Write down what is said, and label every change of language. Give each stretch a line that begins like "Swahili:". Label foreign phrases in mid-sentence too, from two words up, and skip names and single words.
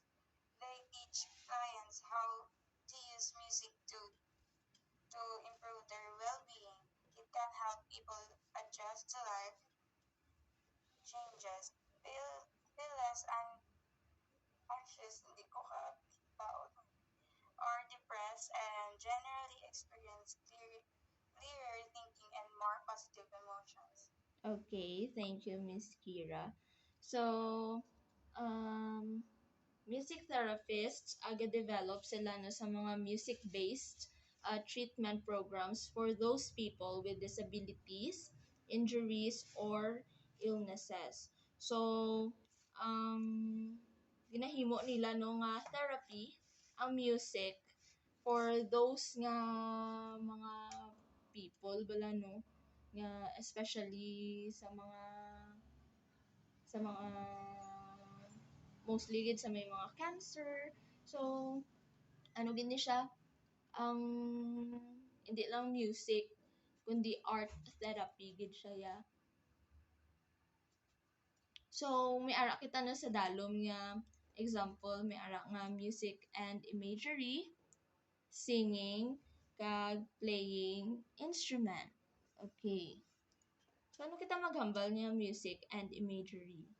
English: They teach clients how to use music to improve their well-being. It can help people adjust to life changes, feel less anxious, hindi ko ka or depressed, and generally experience clearer thinking and more positive emotions. Okay, thank you, Miss Kira. So, um, music therapists
Hiligaynon: aga-develop sila no, sa mga
English: music-based treatment programs for those people with disabilities, injuries, or illnesses.
Hiligaynon: So, ginahimo nila no nga therapy ang
English: music for those
Hiligaynon: nga mga people bala no nga especially sa mga mostly gid sa may mga cancer. So ano gini siya ang hindi lang music kundi
English: art therapy
Hiligaynon: gid siya ya. So may ara kita na sa dalom nga example, may ara nga
English: music and imagery,
Hiligaynon: singing, kag
English: playing instrument.
Hiligaynon: Okay. So ano kita maghambal niya
English: music and imagery?